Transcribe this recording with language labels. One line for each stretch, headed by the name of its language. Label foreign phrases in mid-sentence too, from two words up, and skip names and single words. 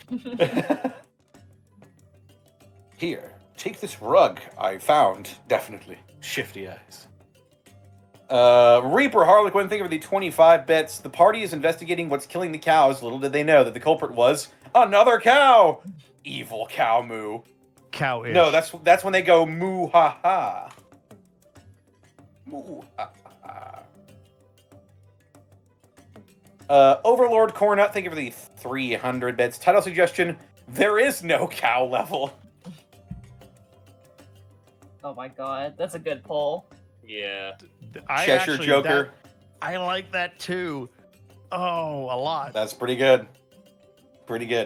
English: Here, take this rug I found. Definitely. Shifty eyes. Reaper Harlequin, thank you for the 25 bits. The party is investigating what's killing the cows. Little did they know that the culprit was another cow. Evil cow moo. Cow-ish. No, that's when they go moo ha ha. Moo ha ha. Overlord Cornut, thank you for the 300 bits. Title suggestion, there is no cow level. Oh my god. That's a good poll. Yeah. Cheshire Joker. I like that too. Oh, a lot. That's pretty good. Pretty good.